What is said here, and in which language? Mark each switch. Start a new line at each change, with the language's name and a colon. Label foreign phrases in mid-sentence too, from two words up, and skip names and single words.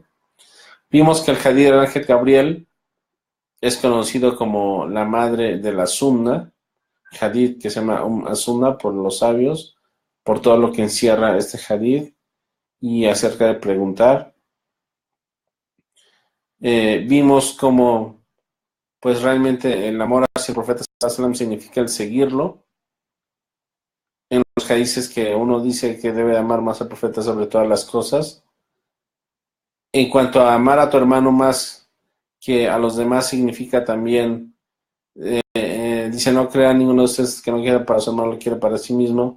Spanish: Vimos que el hadith del ángel Gabriel es conocido como la madre de la Sunna, hadith que se llama Sunna por los sabios, por todo lo que encierra este hadith y acerca de preguntar. Vimos cómo pues realmente el amor hacia el profeta
Arabic: صلى الله عليه وسلم
Spanish: significa el seguirlo. En los hadices que uno dice que debe amar más al profeta sobre todas las cosas. En cuanto a amar a tu hermano más que a los demás, significa también, dice, no crea ninguno de ustedes que no quiera para su hermano, lo quiere para sí mismo.